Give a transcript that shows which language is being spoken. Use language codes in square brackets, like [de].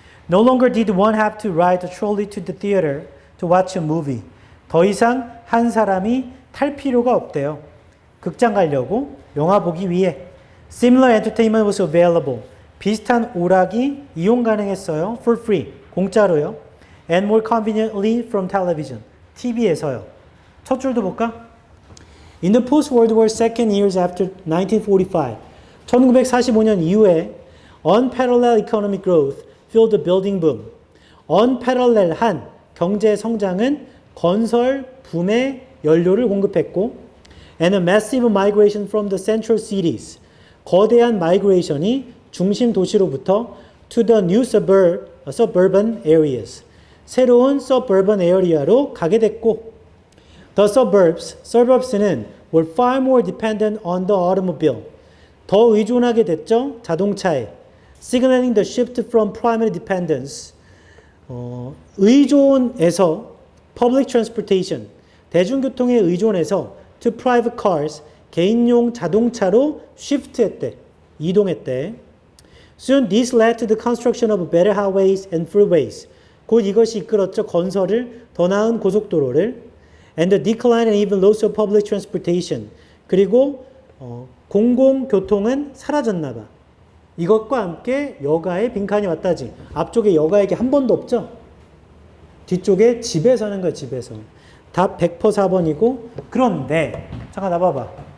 [en] No longer did one have to ride a trolley to the theater to watch a movie. [ko] 더 이상 한 사람이 탈 필요가 없대요. 극장 가려고 영화 보기 위해. [en] Similar entertainment was available. [ko] 비슷한 오락이 이용 가능했어요. [en] For free. [ko] 공짜로요. [en] And more conveniently from television. [ko] TV에서요. 첫 줄도 볼까? [en] In the post-World War second years after 1945. [ko] 1945년 이후에 [en] unparalleled economic growth filled the building boom. [ko] unparallel한 경제 성장은 건설 붐의 연료를 공급했고 [en] and a massive migration from the central cities. [ko] 거대한 migration이 중심 도시로부터 [en] to the new suburban areas. [ko] 새로운 suburban area로 가게 됐고 [en] the suburbs는 were far more dependent on the automobile. [ko] 더 의존하게 됐죠. 자동차에. [en] signaling the shift from primary dependence. [ko] 의존에서 public transportation, 대중교통에 의존해서 [en] to private cars, [ko] 개인용 자동차로 shift했대. 이동했대. [en] Soon this led to the construction of better highways and freeways. [ko] 곧 이것이 이끌었죠. 건설을, 더 나은 고속도로를. [en] And the decline and even loss of public transportation. [ko] 그리고 공공교통은 사라졌나 봐. 이것과 함께 여가의 빈칸이 왔다지. 앞쪽에 여가에게 한 번도 없죠. 뒤쪽에 집에서 하는 거야. 집에서. 답 100% 4번이고 그런데 잠깐 나봐봐.